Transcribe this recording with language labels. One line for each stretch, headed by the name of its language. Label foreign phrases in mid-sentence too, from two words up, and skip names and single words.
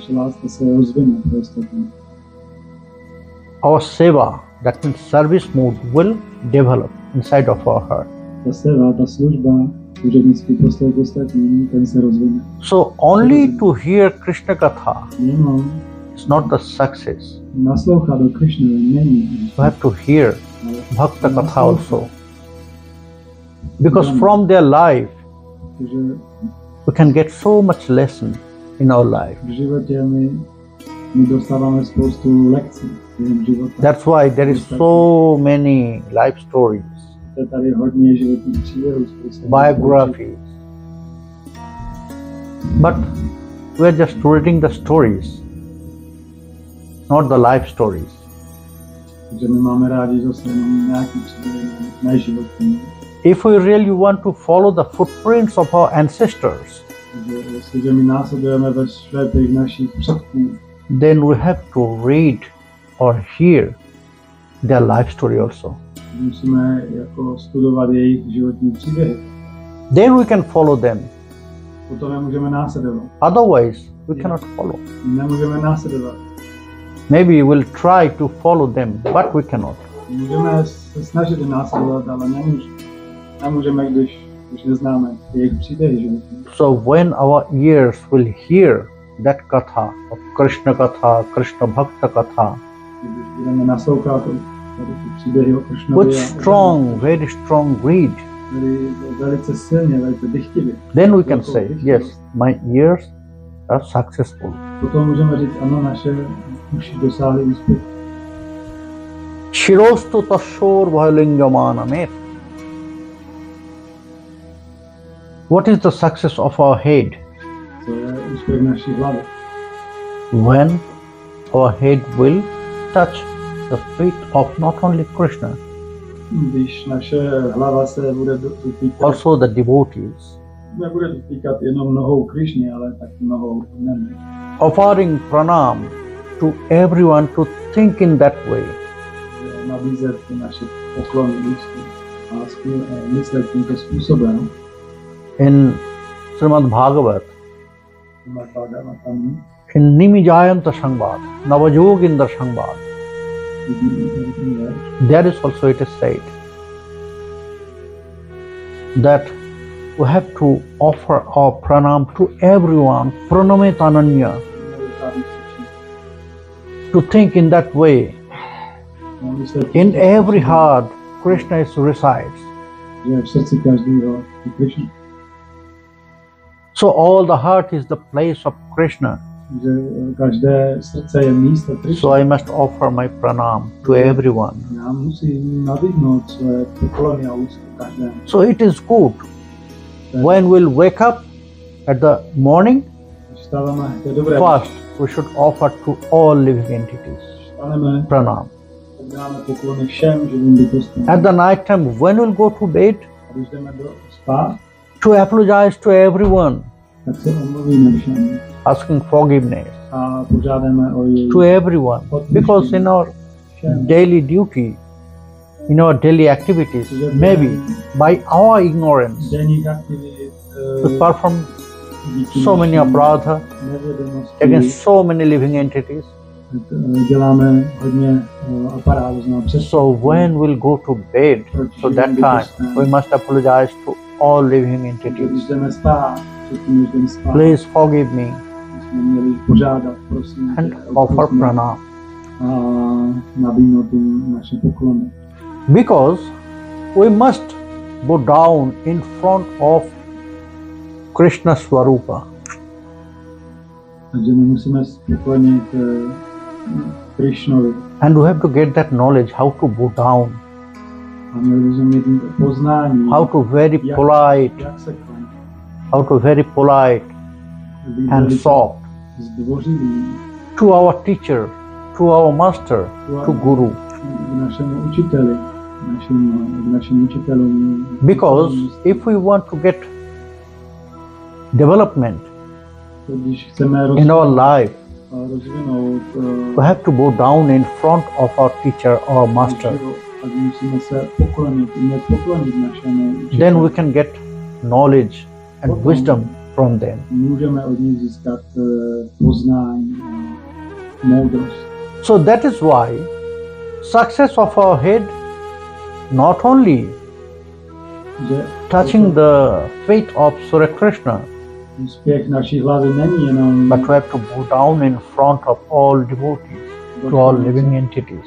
English: Our seva, that means service mood, will develop inside of our heart. So only to hear
Sanskrit: Krishna Katha
English: It's not the success.
Czech: Naslouchat do Krishnovi není.
English: You have to hear
Sanskrit: Bhakta Katha
English: also. Because from their life, we can get so much lesson in our life.
Czech: V životě my dostáváme spoustu lekcí během života.
English: That's why there is so many life stories,
Czech: Je tady hodně životních příběhů,
English: biographies. But we are just reading the stories, not the life stories.
Czech: Takže my máme rádi zase nějaký příběhy, ne životní.
English: If we really want to follow the footprints of our ancestors,
Czech: Jestliže my následujeme ve šlepích našich předků,
English: then we have to read or hear their life story also.
Czech: musíme jako studovat jejich životní příběhy.
English: Then we can follow them.
Czech: Potom je můžeme následovat.
English: Otherwise, we cannot follow.
Czech: Nemůžeme následovat.
English: Maybe we'll try to follow them, but we cannot.
Czech: Můžeme se snažit je následovat, ale nemůžeme, když neznáme jejich příběhy životní.
English: So when our ears will hear that katha of
Sanskrit: Krishna Katha, Krishna Bhakta Katha,
Czech: Když budeme naslouchat tady ty příběhy o Kršnovi
English: with strong, very strong greed,
Czech: velice silně, velice dychtivě,
English: then we can say, yes, my ears are successful.
Czech: potom můžeme říct, ano, naše uši dosáhly úspěchu.
Sanskrit: Shirostu tashor vahalingamanamet.
English: What is the success of our head?
Czech: To je úspěch naší hlavy.
English: When our head will touch the feet of not only Krishna,
Czech: Když naše hlava se bude dotýkat,
English: also the devotees,
Czech: nebude dotýkat jenom nohou Krišny, ale taky nohou Nemi.
English: offering pranam to everyone to think in that way.
Czech: Nabízet naše poklony úcty a myslet tímto způsobem.
English: In Srimad Bhagavat, in Nimijayanta Sangvad, Navajogindra Sangvad, there is also it is said that we have to offer our pranam to everyone, pranametananya, to think in that way. In every heart, Krishna resides.
Czech: Že v srdci každého je Krishna.
English: So all the heart is the place of Krishna.
Czech: Že každé srdce je místo Krishna.
English: So I must offer my pranam to everyone.
Czech: Já musím nabídnout své poklony a úctu každému.
English: So it is good when we'll wake up at the morning.
Czech: Vstáváme, je dobré.
English: First, we should offer to all living entities
Czech: Vstáváme,
English: pranam.
Czech: dáme poklony všem živým bytostem.
English: At the night time, when we'll go to bed,
Czech: A když jdeme do spát,
English: to apologize to everyone,
Czech: tak se omluvíme všem
English: asking forgiveness
Czech: a požádáme o jejich
English: to everyone, because in our daily duty, in our daily activities, maybe by our ignorance,
Czech: denních aktivit,
English: we perform so many aparadha
Czech: nevědomosti,
English: against so many living entities.
Czech: děláme hodně aparátů, znamená přes.
English: So when we'll go to bed, so that time we must apologize to all living
Czech: Když
English: entities.
Czech: jdeme spát, předtím, než jdeme spát,
English: Please forgive me
Czech: jsme měli požádat, prosím,
English: and offer pranam.
Czech: a nabídnout jim naše poklony.
English: Because we must go down in front of Krishna Swarupa.
Czech: Takže my musíme poklonit Krishnovi
English: And we have to get that knowledge how to go down,
Czech: a měli bychom mít poznání,
English: how to very polite,
Czech: jak se klonit,
English: how to very polite
Czech: být
English: and
Czech: velice
English: soft
Czech: zdvořilý
English: to our teacher, to our master, to Guru.
Czech: k našemu učiteli, našim učitelům.
English: Because if we want to get development
Czech: Když chceme
English: in our life,
Czech: rozvinout
English: we have to go down in front of our teacher or master.
Czech: tak musíme se poklonit, umět poklonit našemu učiteli.
English: Then we can get knowledge and wisdom from them.
Czech: Můžeme od nich získat poznání a moudrost.
English: So that is why success of our head not only
Czech: Že
English: touching the feet of Surya Krishna,
Czech: úspěch naší hlavy není jenom
English: but we have to bow down in front of all devotees, to all living entities.